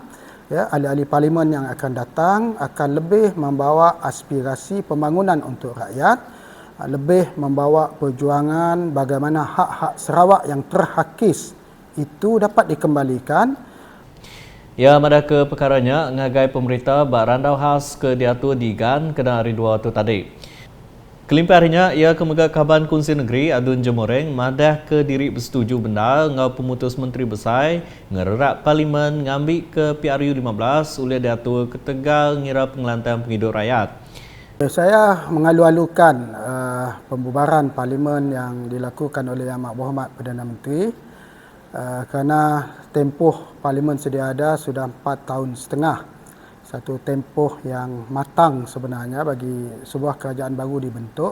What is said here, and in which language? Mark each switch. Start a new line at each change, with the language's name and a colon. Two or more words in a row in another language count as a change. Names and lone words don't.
Malay: Ahli-ahli parlimen yang akan datang akan lebih membawa aspirasi pembangunan untuk rakyat, lebih membawa perjuangan bagaimana hak-hak Sarawak yang terhakis itu dapat dikembalikan.
Iban: Ya, pada ke perkaranya, ngagai pemerintah berandau khas ke diatur di GAN kena hari 2 tu tadi. Kelimpahannya, ia kemegak Kaban Kunsi Negeri Adun Jemoreng madah ke diri bersetuju benda ngau pemutus Menteri Besar ngererak Parlimen ngambil ke PRU 15 oleh diatur ke Tegal ngira pengelantan penghidup rakyat.
Malay: Saya mengalu-alukan pembubaran Parlimen yang dilakukan oleh Yang Berhormat Perdana Menteri kerana tempoh Parlimen sedia ada sudah 4 tahun setengah. Satu tempoh yang matang sebenarnya bagi sebuah kerajaan baru dibentuk.